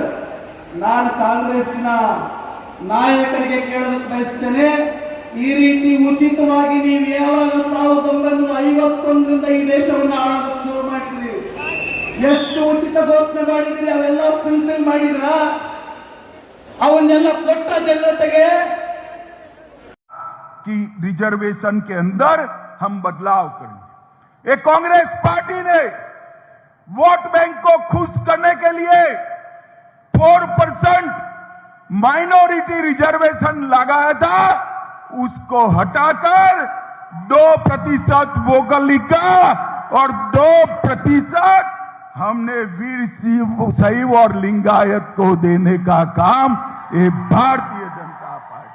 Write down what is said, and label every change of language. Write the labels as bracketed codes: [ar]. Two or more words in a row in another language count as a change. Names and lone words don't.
[kn] ನಾನು ಕಾಂಗ್ರೆಸ್ಸಿನ ನಾಯಕರಿಗೆ ಕೇಳೋದಕ್ಕೆ ಬಯಸ್ತೇನೆ, ಈ ರೀತಿ ಉಚಿತವಾಗಿ ನೀವು ಯಾವಾಗ 1951ರಿಂದ ಈ ದೇಶವನ್ನು ಆಳೋದಕ್ಕೆ ಶುರು ಮಾಡಿದ್ರಿ, ಎಷ್ಟು ಉಚಿತ ಘೋಷಣೆ ಮಾಡಿದ್ರಿ, ಅವೆಲ್ಲ ಫುಲ್ಫಿಲ್ ಮಾಡಿದ್ರ? ಅವನ್ನೆಲ್ಲ ಕೊಟ್ಟ ಜನತೆಗೆ [hi] कि रिजर्वेशन के अंदर हम बदलाव करेंगे। ये कांग्रेस पार्टी ने [en] vote bank [hi] को खुश करने के लिए 4% [en] minority reservation [hi] लगाया था, उसको हटाकर 2% वोकलिका और 2% हमने वीर शैव और लिंगायत को देने का काम ये भारतीय जनता पार्टी।